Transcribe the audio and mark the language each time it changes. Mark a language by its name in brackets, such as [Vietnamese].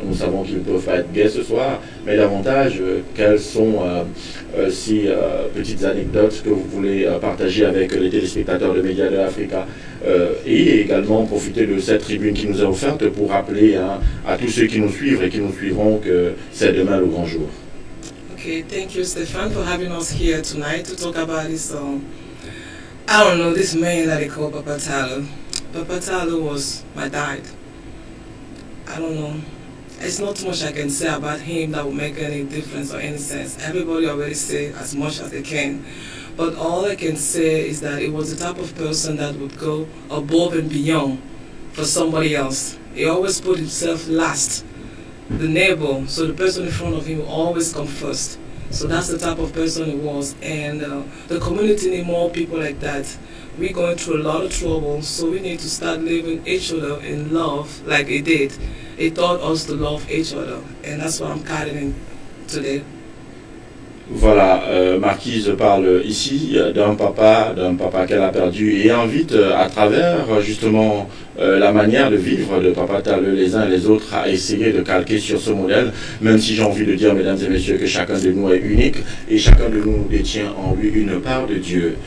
[French] Nous savons qu'ils ne peuvent pas être gays ce soir, mais davantage, quelles sont ces petites anecdotes que vous voulez partager avec les téléspectateurs de Média de Africa et également profiter de cette tribune qui nous est offerte pour rappeler à tous ceux qui nous suivent et qui nous suivront que c'est demain le grand jour. [English] Okay, thank you, Stefan, for having us here tonight to talk about this, I don't know, this man that they call Papa Talleu. Papa Talleu was my dad. I don't know. It's not much I can say about him that will make any difference or any sense. Everybody already said as much as they can. But all I can say is that it was the type of person that would go above and beyond for somebody else. He always put himself last. The neighbor, so the person in front of him will always come first. So that's the type of person he was. And the community need more people like that. We're going through a lot of trouble, so we need to start living each other in love like he did. He taught us to love each other, and that's what I'm carrying today. [French] Voilà, Marquise parle ici d'un papa qu'elle a perdu et invite à travers justement la manière de vivre de Papa Talleu les uns et les autres à essayer de calquer sur ce modèle, même si j'ai envie de dire, mesdames et messieurs, que chacun de nous est unique et chacun de nous détient en lui une part de Dieu.